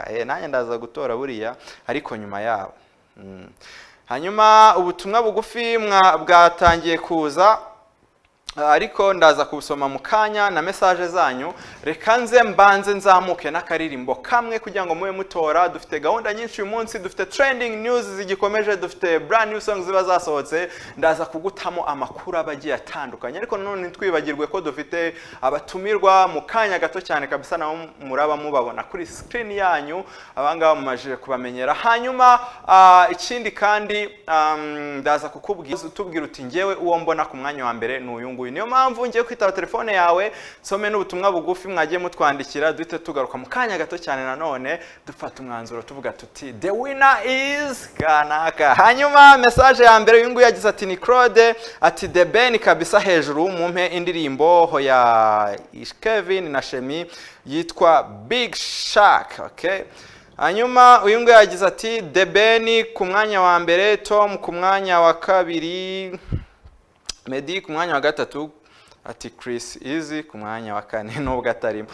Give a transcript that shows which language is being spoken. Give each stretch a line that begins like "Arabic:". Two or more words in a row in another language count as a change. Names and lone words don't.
Kinyarwanda: Nanjye ndaza gutora buriya ariko nyuma yawo. Hanyuma ubutumwa bugufi bwatangiye kuza, ariko ndaza kubusoma mu kanya na message zanyu. Reka nze mbanze nzamuke n'akaririmbo kamwe kugira ngo mube mutora. Dufite gahunda nyinshi uyu munsi, dufite
English: trending news
Kinyarwanda: zigikomeje, dufite
English: brand new songs
Kinyarwanda: ziba zasohotse. Ndaza kugutamo amakuru abagiye atandukanye, ariko none twibagirwe ko dufite abatumirwa mu kanya gato cyane kabisa, naho muraba mubabona kuri screen yanyu, abangaba mumajije kubamenyera. Hanyuma ikindi kandi ndaza kukubwira utubwira uti njyewe uwo mbona ku mwanya wa mbere ni uyu nguyu. Niyo mpamvu ngiye kwitaba telefone yawe, some n'ubutumwa bugufi mwagiye mutwandikira, duhite tugaruka mu kanya gato cyane nanone dufata umwanzuro tuvuga tuti
English: the winner is
Kinyarwanda: kanaka. Hanyuma message ya mbere uyu nguyu yagize ati ni Claude, ati The Ben kabisa hejuru mumpe indirimbo ho ya Kevin na Shemi yitwa Big Shark.
English: Okay.
Kinyarwanda: Hanyuma uyu nguyu yagize ati The Ben ku mwanya wa mbere, Tom ku mwanya wa kabiri, Meddy ku mwanya wa gatatu, ati Chris Easy ku mwanya wa kane nubwo atarimo.